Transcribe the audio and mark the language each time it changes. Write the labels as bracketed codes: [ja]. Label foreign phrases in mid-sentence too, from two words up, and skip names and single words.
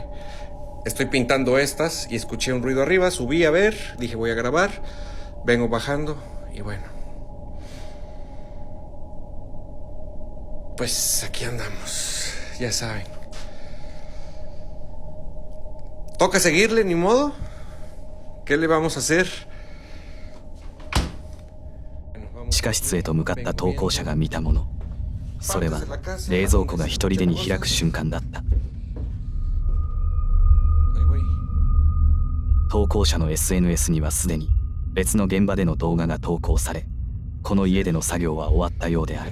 [es] Estoy pintando estas y escuché un ruido arriba, subí a ver, dije voy a grabar, vengo bajando y bueno. Pues aquí andamos, ya saben. Toca seguirle, ni modo. ¿Qué le vamos a hacer? [ja] 地下室へと向かった投稿者が見たもの、それは冷蔵庫が一人でに開く瞬間だった。投稿者の SNS にはすでに別の現場での動画が投稿され、この家での作業は終わったようである。